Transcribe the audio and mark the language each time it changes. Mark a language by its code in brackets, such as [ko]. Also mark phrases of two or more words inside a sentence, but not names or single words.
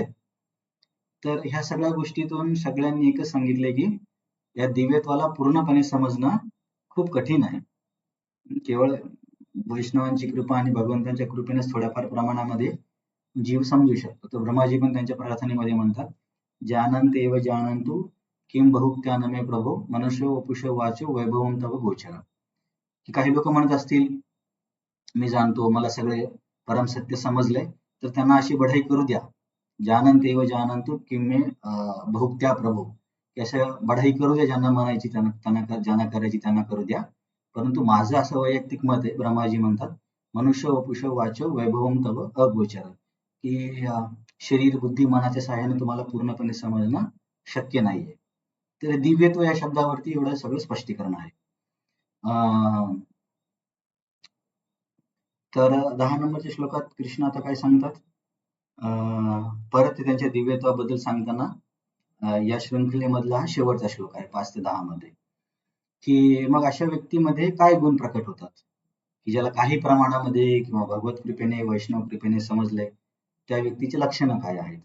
[mr] तर ह्या सगळ्या गोष्टीतून सगळ्यांनी एकच सांगितलंय की या दिव्यत्वाला पूर्णपणे समजणं खूप कठीण आहे. केवळ वैष्णवांची कृपा आणि भगवंतांच्या कृपेनेच थोड्याफार प्रमाणामध्ये जीव समजू शकतो. तर ब्रह्माजी पण त्यांच्या प्रार्थनेमध्ये म्हणतात, [sa] जानन्ते एव जानन्तु किं बहुक्त्यानमे प्रभो मनुष्यो वपुषो वाचो वैभवं तव गोचर. [mr] की काही लोक म्हणत असतील मी जाणतो, मला सगळे परमसत्य समजलंय, तर त्यांना अशी बढाई करू द्या. [sa] जानन्ते एव जानन्तु किं मे बहुक्त्या प्रभो, [mr] की असं बढाई करू द्या, ज्यांना म्हणायची ज्यांना करायची त्यांना करू द्या. परंतु माझं असं वैयक्तिक मत आहे, ब्रह्माजी म्हणतात, [sa] मनुष्य वपुष वाचो वैभवम तव अगोचर, [mr] की शरीर बुद्धी मनाच्या सहाय्याने तुम्हाला पूर्णपणे समजणं शक्य नाहीये. तर दिव्यत्व या शब्दावरती एवढं सगळं स्पष्टीकरण आहे. तर 10 नंबरच्या श्लोकात कृष्ण आता काय सांगतात, परत त्यांच्या दिव्यत्वाबद्दल सांगताना या शृंखलेमधला हा शेवटचा श्लोक आहे 5 ते 10 मध्ये, की मग अशा व्यक्तीमध्ये काय गुण प्रकट होतात, की ज्याला काही प्रमाणामध्ये किंवा भगवत कृपेने वैष्णव कृपेने समजलंय त्या व्यक्तीची लक्षणं काय आहेत.